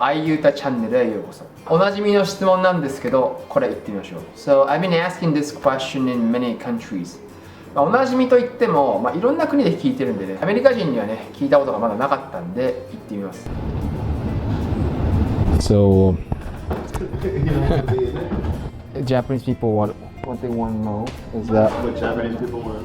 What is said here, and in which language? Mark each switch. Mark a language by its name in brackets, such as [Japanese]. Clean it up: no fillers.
[Japanese] iYuta チャンネルへようこそ。おなじみの質問なんですけど、これ言ってみましょう。 [English] So I've been asking this question in many countries. [Japanese] おなじみといっても、いろんな国で聞いてるんでね、アメリカ人にはね、聞いたことがまだなかったんで、言ってみます。 [English] So, Japanese people, what they want to know is that. what Japanese people want.